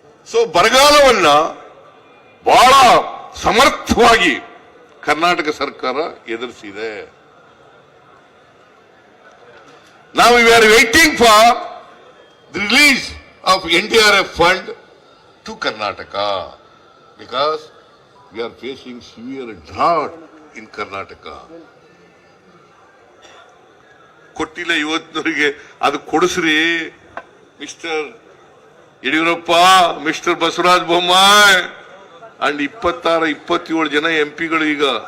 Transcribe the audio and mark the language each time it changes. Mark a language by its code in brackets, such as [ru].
[kn] So ಬರಗಾಲವನ್ನ ಬಹಳ ಸಮರ್ಥವಾಗಿ ಕರ್ನಾಟಕ ಸರ್ಕಾರ ಎದುರಿಸಿದೆ. [en] ನಾವು we are waiting for the release of NDRF fund to Karnataka because we are facing severe drought in Karnataka. [kn] ಕೊಟ್ಟಿಲ್ಲ ಇವತ್ತಿನವರಿಗೆ, ಅದು ಕೊಡಿಸ್ರಿ mister Yediyurappa, mister Basavaraj Bommai and 26-27 ಜನ ಎಂಪಿಗಳು ಈಗ.